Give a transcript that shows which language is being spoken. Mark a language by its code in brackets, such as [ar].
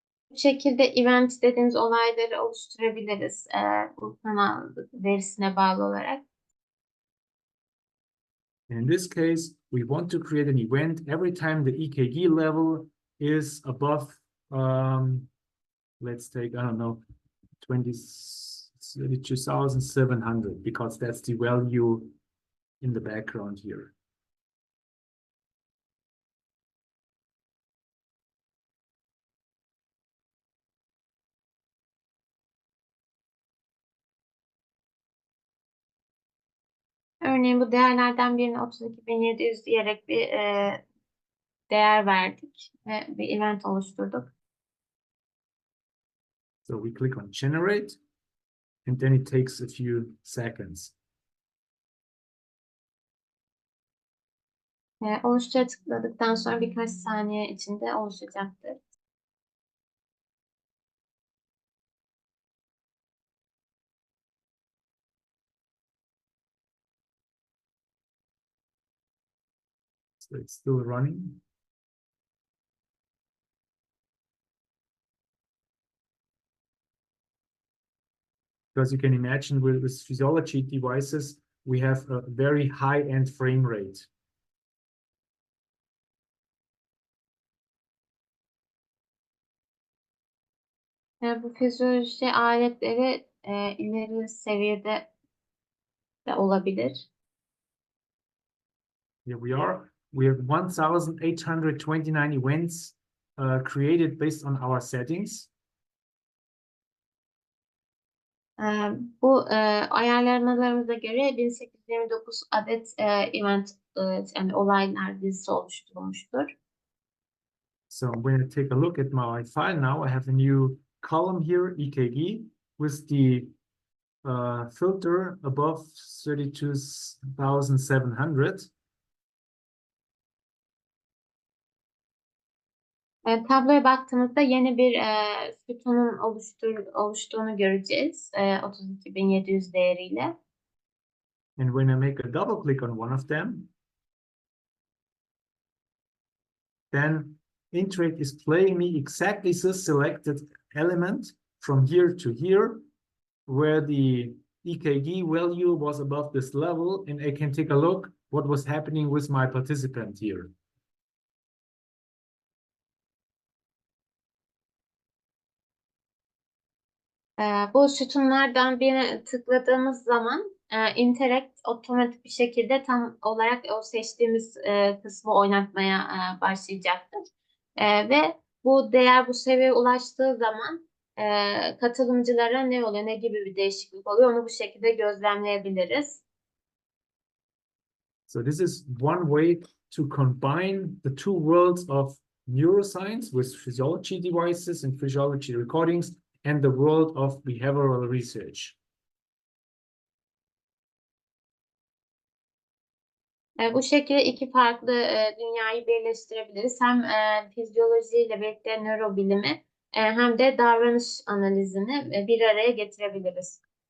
[tr] Bu şekilde event dediğimiz olayları oluşturabiliriz bu kanal verisine bağlı olarak. [en] In this case, we want to create an event every time the EKG level is above, let's take, I don't know, 32,700, because that's the value in the background here. [tr] Örneğin bu değerlerden birine 32.700 diyerek bir değer verdik ve bir event oluşturduk. [en] So we click on generate, and then it takes a few seconds. [tr] Oluştura tıkladıktan sonra birkaç saniye içinde oluşacaktır. [en] So it's still running. Because you can imagine with physiology devices, we have a very high-end frame rate. [tr] Bu fizyoloji aletleri ileri seviyede de olabilir. [en] Here we are. We have 1,829 events created based on our settings. [tr] Bu ayarlamalarımıza göre 1829 adet event yani olaylar dizisi oluşturulmuştur. [en] So when I take a look at my file now, I have a new column here, EKG, with the filter above 32,700. [tr] Tabloya baktığımızda yeni bir sütunun oluştuğunu göreceğiz 32.700 değeriyle. [en] And when I make a double click on one of them, then Interact is playing me exactly this selected element from here to here, where the EKG value was above this level, and I can take a look what was happening with my participant here. [tr] Bu sütunlardan birine tıkladığımız zaman Interact otomatik bir şekilde tam olarak o seçtiğimiz kısmı oynatmaya başlayacaktır. Ve bu değer bu seviyeye ulaştığı zaman katılımcılara ne oluyor, ne gibi bir değişiklik oluyor onu bu şekilde gözlemleyebiliriz. [en] So this is one way to combine the two worlds of neuroscience with physiology devices and physiology recordings and the world of behavioral research. [tr] Bu şekilde iki farklı dünyayı birleştirebiliriz. Hem fizyolojiyle birlikte nörobilimi hem de davranış analizini bir araya getirebiliriz.